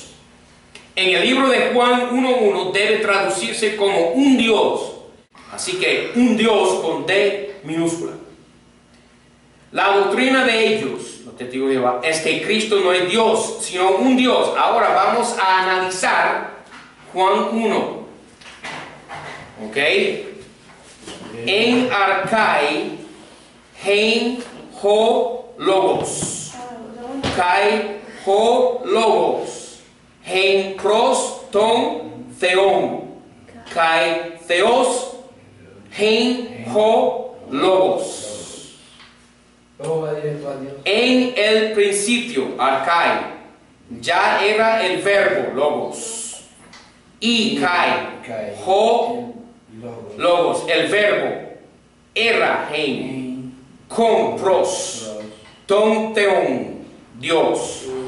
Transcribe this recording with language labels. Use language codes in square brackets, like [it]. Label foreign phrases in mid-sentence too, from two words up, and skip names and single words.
[es] En el libro de Juan 1:1 debe traducirse como un Dios, así que un Dios con D minúscula. La doctrina de ellos, los Testigos de Jehová, es que Cristo no es Dios, sino un Dios. Ahora vamos a analizar Juan 1. [el] ¿Ok? Ἐν ἀρχῇ ἦν ὁ λόγος. Καὶ ὁ λόγος. ἦν πρὸς τὸν θεόν. Καὶ θεὸς ἦν ὁ, logos. [es] Todo va directo a Dios. En el principio, arkai, ya era el verbo, logos. Y [el] καὶ ὁ λόγος, [es] el verbo, era, hein, con, [el] πρὸς τὸν θεόν, [es] Dios.